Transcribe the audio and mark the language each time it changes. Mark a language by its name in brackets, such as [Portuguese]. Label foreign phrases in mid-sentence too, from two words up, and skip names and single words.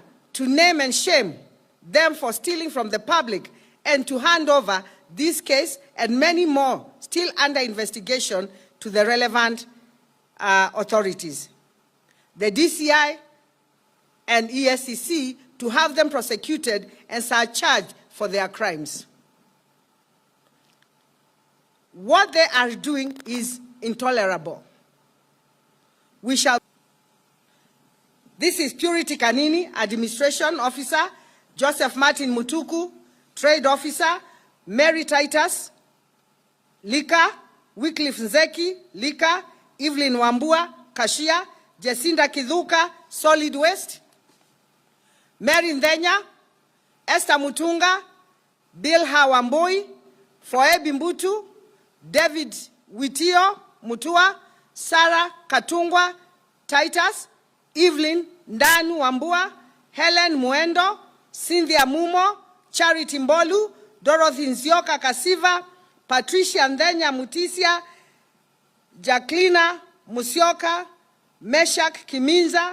[English] to name and shame them for stealing from the public and to hand over this case and many more still under investigation to the relevant authorities, the DCI and ESCC, to have them prosecuted and charged for their crimes. What they are doing is intolerable. This is Purity Kanini, Administration Officer, Joseph Martin Mutuku, Trade Officer, Mary Titus, Lika, Wycliffe Nzeki, Lika, Evelyn Wambua, Cashier, Jacinda Kidhuka, Solid Waste, Mary Ndenya, Esther Mutunga, Bill Hawamboi, Foebi Mbutu, David Witio Mutua, Sarah Katungwa Titus, Evelyn Ndanu Wambua, Helen Muendo, Cynthia Mumo, Charity Mbolu, Dorothy Nzioka Kasiva, Patricia Ndenya Mutisia, Jacqueline Musioka, Meshak Kiminza.